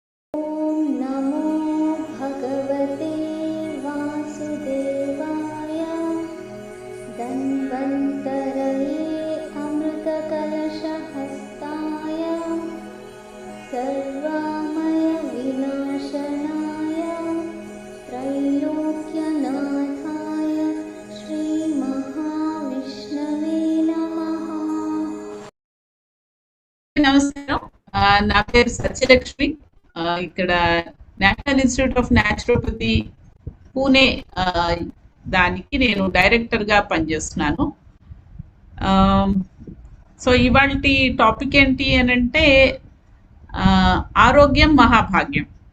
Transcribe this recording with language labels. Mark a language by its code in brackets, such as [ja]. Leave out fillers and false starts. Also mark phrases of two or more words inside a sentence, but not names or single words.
[sa] ॐ नमो भगवते वासुदेवाय धन्वन्तरये अमृतकलशहस्ताय सर्वमयविनाशनाय त्रैलोक्यनाथाय श्रीमहाविष्णवे नमः। [te] నమస్కారం. నా పేరు సత్యలక్ష్మి. ఇక్కడ నేషనల్ ఇన్స్టిట్యూట్ ఆఫ్ న్యాచురోపతి పూణే దానికి నేను డైరెక్టర్గా పనిచేస్తున్నాను. సో ఇవాల్టి టాపిక్ ఏంటి అని అంటే ఆరోగ్యం మహాభాగ్యం.